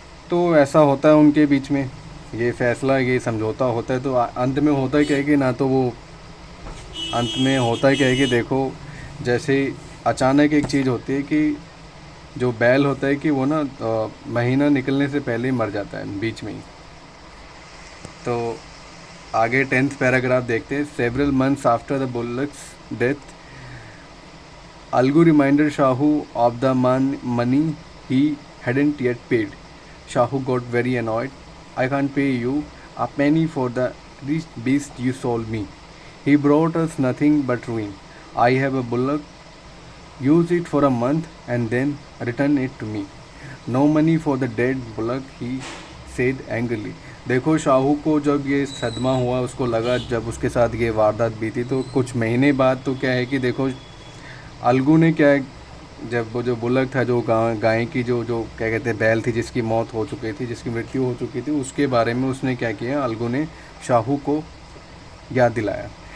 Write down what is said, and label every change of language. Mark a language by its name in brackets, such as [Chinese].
[Hindi] तो ऐसा होता है उनके बीच में, ये फैसला, ये समझौता होता है। तो अंत में होता है क्या है कि ना तो वो अंत में होता है क्या है कि देखो जैसे अचानक एक चीज़ होती है कि जो बैल होता है कि वो ना महीना निकलने से पहले ही मर जाता है बीच में ही। तो आगे 10th पैराग्राफ देखते हैं। [English] Several months after the bullock's death, Alagu reminder Shahu of the money he hadn't yet paid. Shahu got very annoyed. I can't pay you a penny for the beast you sold me. He brought us nothing but ruin. I have a bullock. Use it for a month and then return it to me. No money for the dead bullock, he said angrily. [Hindi] देखो शाहू को जब ये सदमा हुआ, उसको लगा जब उसके साथ ये वारदात बीती, तो कुछ महीने बाद तो क्या है कि देखो अलगू ने क्या है, जब वो जो बुलक था, जो गाय की जो जो क्या कहते हैं बैल थी जिसकी मौत हो चुकी थी, जिसकी मृत्यु हो चुकी थी, उसके बारे में उसने क्या किया, अलगू ने शाहू को याद दिलाया।